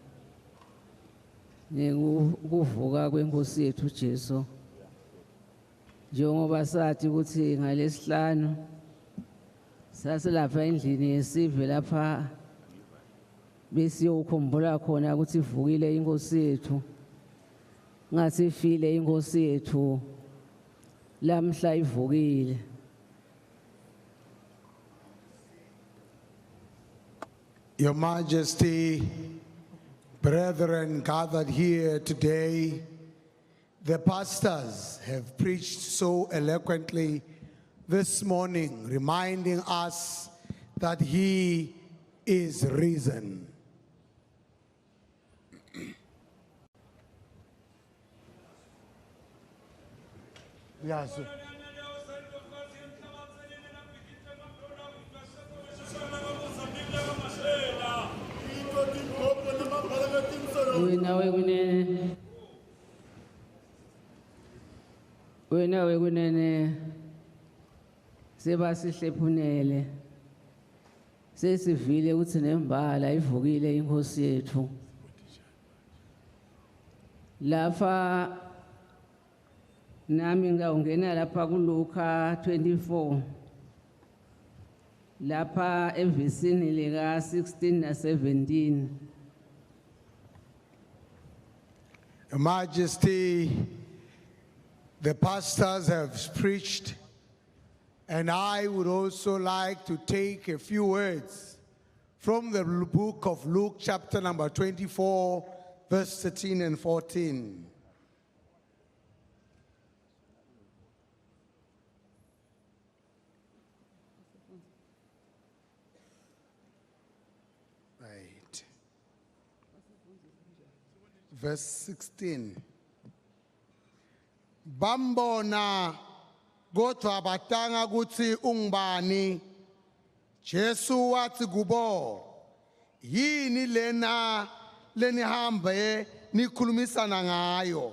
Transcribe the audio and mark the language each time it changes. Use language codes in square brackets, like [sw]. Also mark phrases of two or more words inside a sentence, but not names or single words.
[ss] ngekuvuka kwenkosi yethu Jesu njengoba sathi ukuthi ngalesihlanu saselapha endlini yesive lapha besiyokhumbula khona ukuthi ivukile inkosi yethu ngathi ifile inkosi yethu lamhla ivukile. [en] Your Majesty, brethren gathered here today, the pastors have preached so eloquently this morning, reminding us that he is risen. Yes. [ss] Wena wekunene sebasihlephunele sesivile ukuthi nembala ivukile inkosi yethu lapha nami ngawungena lapha kuLuka 24 lapha evesini lika 16 na 17. [en] Your Majesty, the pastors have preached, and I would also like to take a few words from the book of Luke, chapter number 24, verse 13 and 14. Right. Verse 16. [ss] Bambona kodwa batanga ukuthi ungubani. Jesu wathi kubo, yini lena lenihambe nikhulumisana ngayo.